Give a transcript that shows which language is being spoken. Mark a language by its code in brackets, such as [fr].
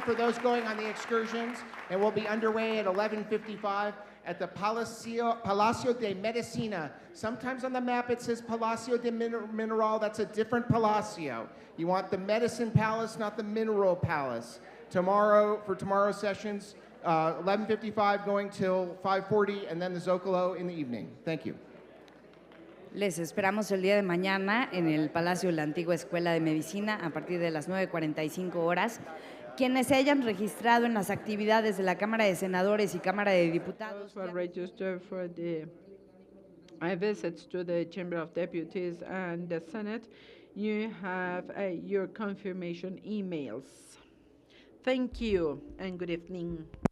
[en] for those going on the excursions, and we'll be underway at 11:55 at the Palacio de Medicina. Sometimes on the map it says Palacio de Mineral. That's a different Palacio. You want the Medicine Palace, not the Mineral Palace. For tomorrow's sessions, 11:55 going till 5:40, and then the Zocalo in the evening. Thank you. [es] Les esperamos el día de mañana en el Palacio de la Antigua Escuela de Medicina a partir de las 9:45 horas. Quienes se hayan registrado en las actividades de la Cámara de Senadores y Cámara de Diputados. [en] Those who are registered for the visits to the Chamber of Deputies and the Senate, you have your confirmation emails. Thank you and good evening.